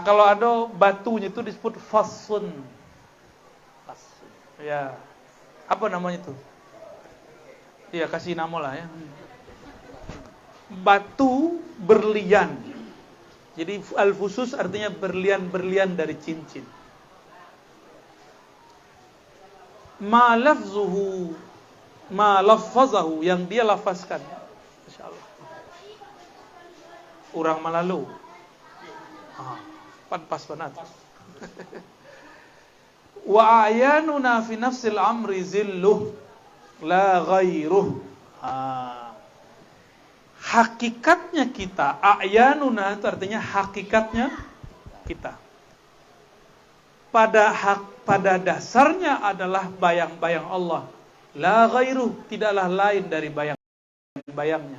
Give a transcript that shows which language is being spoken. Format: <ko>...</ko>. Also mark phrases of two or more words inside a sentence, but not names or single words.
<id>Kalau ada batunya itu disebut fasun. Fasun. Ya. Apa namanya itu? Iya, kasih nama lah ya. Batu berlian. Jadi al-fusus artinya berlian-berlian dari cincin.</id> <ar>ما لفظه ما لفظه,</ar> <id>yang dia lafazkan.</id> <min>Masyaallah. Urang malalu.</min> <id>Pas banget.</id> <ar>وأعياننا في نفس الأمر ظله لا غيره.</ar> <id>Hakikatnya kita, ayanuna itu artinya hakikatnya kita. Pada dasarnya adalah bayang-bayang Allah.</id> <ar>لا غيره,</ar> <id>tidaklah lain dari bayang-bayangnya.</id>